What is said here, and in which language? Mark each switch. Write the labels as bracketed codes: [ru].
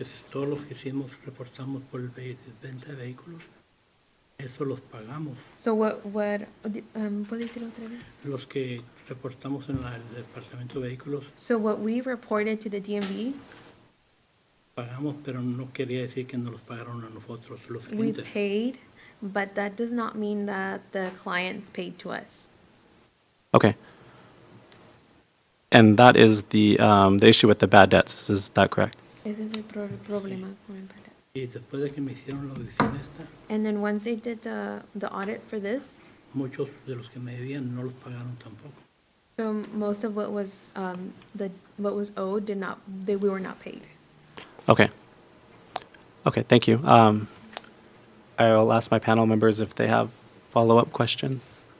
[es] Todos los que hicimos, reportamos por el venta de vehículos, eso los pagamos. So ¿puede decir otra vez? Los que reportamos en el departamento de vehículos, [en] So what we reported to the DMV, [es] pagamos, pero no quería decir que nos los pagaron a nosotros, los [en] we [es] clientes. [en] paid, but that does not mean that the clients paid to us. Okay. And that is the issue with the bad debts, is that correct? [es] Ese es el problema con el bad debt. Y después de que me hicieron la audición esta, [en] And then once they did the audit for this, [es] muchos de los que me debían no los pagaron tampoco. [en] so most of what was owed we were not paid. Okay. Okay, thank you. I will ask my panel members if they have follow-up questions.